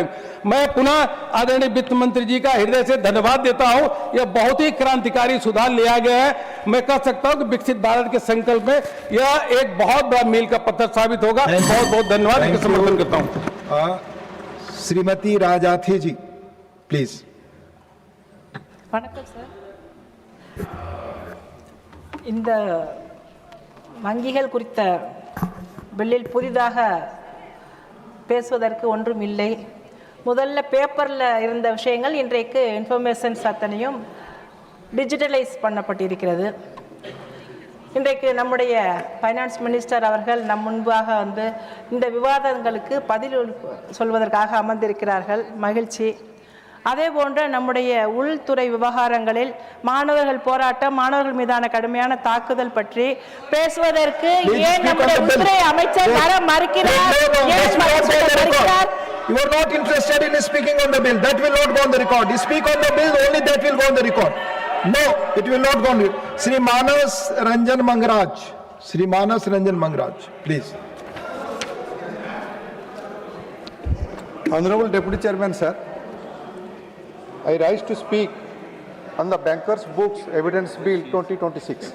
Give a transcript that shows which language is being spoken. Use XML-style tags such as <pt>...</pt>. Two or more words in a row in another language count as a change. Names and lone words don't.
<hi>मैं पुनः आदरणीय वित्त मंत्री जी का हृदय से धन्यवाद देता हूं। यह बहुत ही क्रांतिकारी सुधार लिया गया है। मैं कह सकता हूं कि विकसित भारत के संकल्प में यह एक बहुत बड़ा मील का पत्थर साबित होगा। बहुत बहुत धन्यवाद, इसका समर्थन करता हूं। श्रीमती राजाथी जी प्लीज।</hi> <ta>வணக்கம் சார். இந்த வங்கிகள் குறித்த பில்லில் புதிதாக பேசுவதற்கு ஒன்றும் இல்லை. முதல்ல பேப்பரில் இருந்த விஷயங்கள் இன்றைக்கு இன்ஃபர்மேஷன்ஸ் அத்தனையும் டிஜிட்டலைஸ் பண்ணப்பட்டிருக்கிறது. இன்றைக்கு நம்முடைய</ta> <en>finance minister</en> <ta>அவர்கள் நம் முன்பாக வந்து இந்த விவாதங்களுக்கு பதில் சொல்வதற்காக அமர்ந்திருக்கிறார்கள். மகிழ்ச்சி. அதே போன்று நம்முடைய உள்துறை விவகாரங்களில் மாணவர்கள் போராட்டம், மாணவர்கள் மீதான கடுமையான தாக்குதல் பற்றி பேசுவதற்கு ஏன் நம்முடைய உள்துறை அமைச்சர் வர மறுக்கிறார்?</ta> <en>You are not interested in speaking on the bill. That will not go on the record. You speak on the bill, only that will go on the record. No, it will not go on. Shri Manas Ranjan Mangraj. Shri Manas Ranjan Mangraj, please. Honorable Deputy Chairman, sir, I rise to speak on the Bankers' Books Evidence Bill 2026.</en>